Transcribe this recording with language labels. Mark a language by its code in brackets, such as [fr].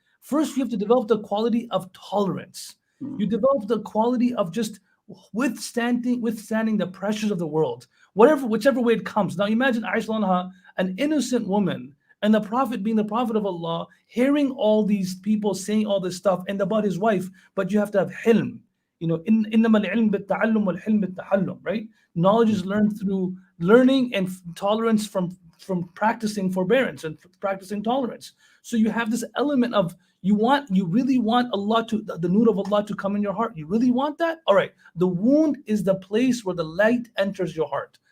[en] First, you have to develop the quality of tolerance. You develop the quality of just withstanding the pressures of the world, whichever way it comes. Now imagine Aisha anha, an innocent woman, and the Prophet being the Prophet of Allah, hearing all these people saying all this stuff and about his wife, but you have to have hilm. [ar] إِنَّمَا الْعِلْمُ بِالتَّعَلُّمِ وَالْحِلْمُ بِالتَّحَلُّمِ, [en] right? Knowledge is learned through learning, and tolerance from practicing forbearance and practicing tolerance. So you have this element of you really want Allah the nur of Allah to come in your heart. You really want that? All right. The wound is the place where the light enters your heart.